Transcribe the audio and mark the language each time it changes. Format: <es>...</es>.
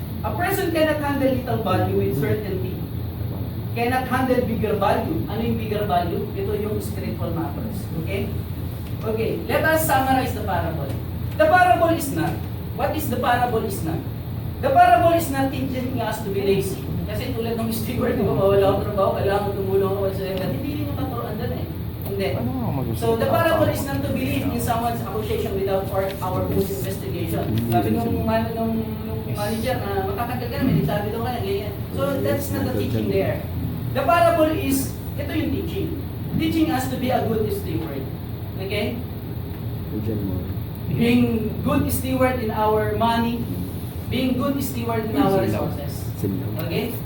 <en>A person cannot handle little value with certainty. Cannot handle bigger value.</en> <tl>Ano yung bigger value? Ito yung</tl> <en>spiritual matters. Okay? Okay, let us summarize the parable. The parable is not. What is the parable is not? The parable is not teaching us to be lazy.</en> <tl>Kasi tulad ng steward, di ba, mawala ang trabaho, kailangan tumulong ako sa lahat. Hindi nyo katuroan doon eh. Hindi.</tl> <en>So, the parable is not to believe in someone's accusation without our own investigation.</en> <tl>Sabi nung manager na makakagal ka naman, sabi daw ka na, ganyan.</tl> <en>So, that's not the teaching there. The parable is,</en> <tl>ito yung teaching.</tl> <en>Teaching us to be a good steward. Okay? Being good steward in our money, being good steward in our resources. Okay?</en>